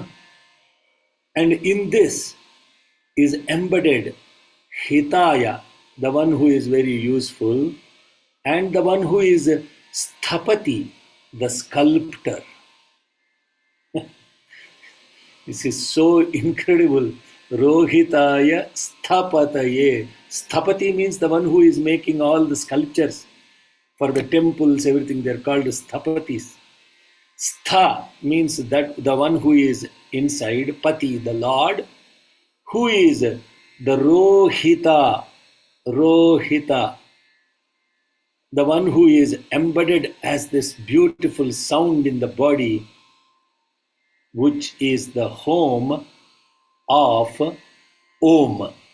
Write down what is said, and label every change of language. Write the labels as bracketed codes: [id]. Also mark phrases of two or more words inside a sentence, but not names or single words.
[en] And in this is embedded Hitaya, the one who is very useful, and the one who is Sthapati, the sculptor. This is so incredible. [sa] Rohitaya Sthapataye. [en] Sthapati means the one who is making all the sculptures for the temples, everything. They're called Sthapatis. Stha means that the one who is inside, Pati, the Lord, who is the Rohita, the one who is embedded as this beautiful sound in the body, which is the home of Om.